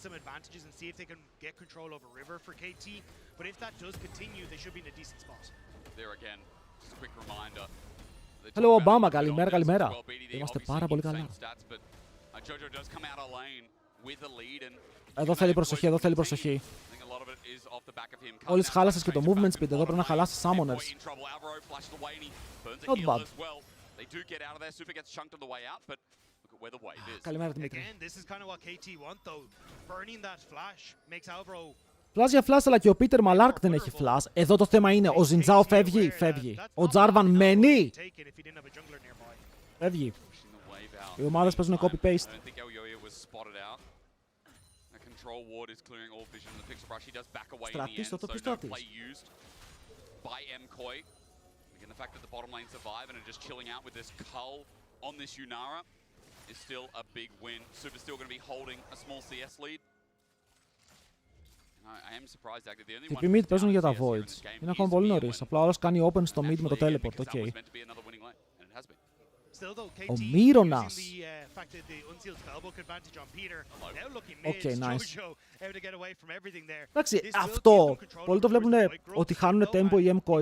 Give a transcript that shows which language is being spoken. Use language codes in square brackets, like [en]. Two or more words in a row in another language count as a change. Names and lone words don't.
[el] Hello Obama, καλημέρα, καλημέρα. Είμαστε πάρα πολύ καλά. Εδώ θέλει προσοχή, εδώ θέλει προσοχή. Όλες χάλασες και το [en] movement speed, [el] εδώ πρέπει να χαλάσεις summoners. [en] Not bad. [el] Καλημέρα Δημήτρη. Flash για flash, αλλά και ο Peter Malark δεν έχει flash. Εδώ το θέμα είναι, ο Ζιντζάο φεύγει. Ο Jarvan μένει. Φεύγει. Οι ομάδες παίζουν copy-paste. Στρατής, το ποιος στρατής. [en] And the fact that the bottom lane survive and are just chilling out with this cull on this Yunara is still a big win. Super still going to be holding a small CS lead. I am surprised actually the only one. [el] Οι mid παίζουν για τα voids. Είναι ακόμα πολύ νωρίς. Απλά όλος κάνει open στο mid με το teleport. Okay. Ο Μύρονας. [en] Okay, nice. [el] Εντάξει, αυτό. Πολλοί το βλέπουν ότι χάνουν tempo οι MCOI.